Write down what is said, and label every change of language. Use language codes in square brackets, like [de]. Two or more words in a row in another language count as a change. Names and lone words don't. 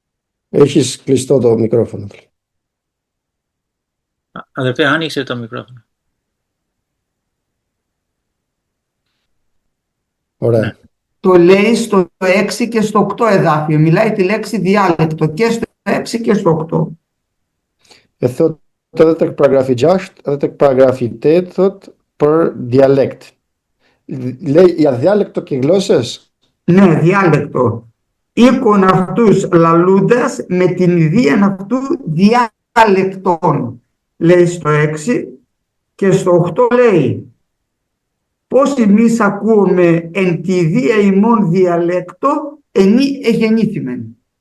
[el] Έχεις κλειστό το μικρόφωνο. Αδερφέ, άνοιξε το μικρόφωνο. Ωραία. Το λέει στο 6 και στο 8 εδάφιο. Μιλάει τη λέξη διάλεκτο και στο 6 και στο 8. [sq] E thot edhe tek paragrafi 6, edhe tek paragrafi 8 thot për dialekt. [el] Για διάλεκτο και γλώσσες. Ναι, διάλεκτο. Οίκον αυτούς λαλούντας με την ιδίαν αυτού διάλεκτον. Λέει στο 6 και στο 8 λέει πώς εμείς ακούμε εν τη ιδία ημών διαλέκτο ενή εγεννήθημεν.